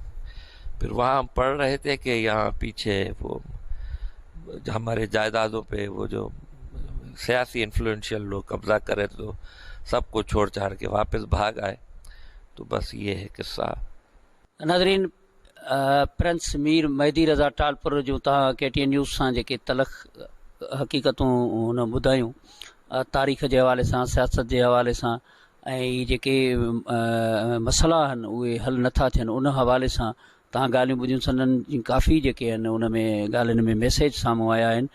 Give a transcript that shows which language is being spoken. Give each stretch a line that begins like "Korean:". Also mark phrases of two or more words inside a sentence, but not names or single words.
Urdu: پھر وہاں ہم پڑھ رہے تھے کہ یہاں پیچھے وہ ہمارے جائیدادوں پہ وہ جو سیاسی انفلوئنشیل لوگ قبضہ کرے تو سب کو چھوڑ چھاڑ کے واپس بھاگ آئے. تو بس یہ ہے قصہ.
Sindhi: ناظرین، پرنس میر مہدی رضا ٹالپور جو تव्हां KTN न्यूज़ सां जेके तलख़ हक़ीक़तूं हुन ॿुधायूं तारीख़ जे हवाले सां, सियासत जे हवाले सां, ऐं इहे जेके मसइला आहिनि उहे हल नथा थियनि उन हवाले सां तव्हां ॻाल्हियूं ॿुधियूं. सननि जी काफ़ी जेके आहिनि उन में ॻाल्हियुनि में मैसेज साम्हूं आया आहिनि.